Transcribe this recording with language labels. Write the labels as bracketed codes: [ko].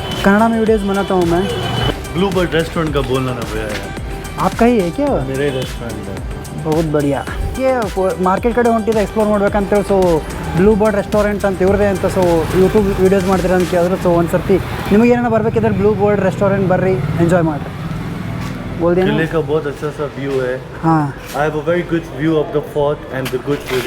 [hi] कन्नड़ा में वीडियोस बनाता हूँ मैं. ब्लू बर्ड रेस्टोरेंट का बोलना ना भैया. आपका ही है क्या? मेरे रेस्टोरेंट है. बहुत बढ़िया. [kn] ये ಮಾರ್ಕೆಟ್ ಕಡೆ ಹೊಂಟಿದೆ explore ಮಾಡ್ಬೇಕಂತೇಳಿ. So blue bird restaurant ಅಂತ ಇವ್ರದೇ ಅಂತ. ಸೊ ಯೂಟ್ಯೂಬ್ ವೀಡಿಯೋಸ್ ಮಾಡ್ತೀರ ಅಂತ ಕೇಳಿದ್ರು. ಸೊ ಒಂದು ಸರ್ತಿ ನಿಮಗೆ ಏನಾರ ಬರ್ಬೇಕಿದ್ರೆ ಬ್ಲೂ ಬರ್ಡ್ ರೆಸ್ಟೋರೆಂಟ್ ಬರ್ರಿ, ಎಂಜಾಯ್ ಮಾಡಿರಿ. [hi] बोल दिया किले ना. का बहुत अच्छा सा व्यू है. हाँ [en] I have a very good view of the fort and the good food.